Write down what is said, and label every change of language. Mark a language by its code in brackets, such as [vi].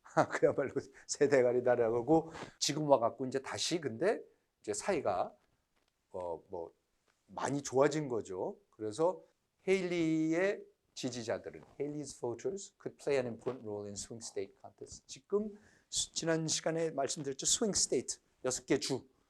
[ko] 그야말로 새대가리다라고 하고 지금 와갖고 이제 다시 근데 이제 사이가 뭐 많이 좋아진 거죠. 그래서 헤일리의 지지자들은 [en] Haley's voters could play an important role in swing state contest. [ko] 지금 지난 시간에 말씀드렸죠. swing state 6개 주.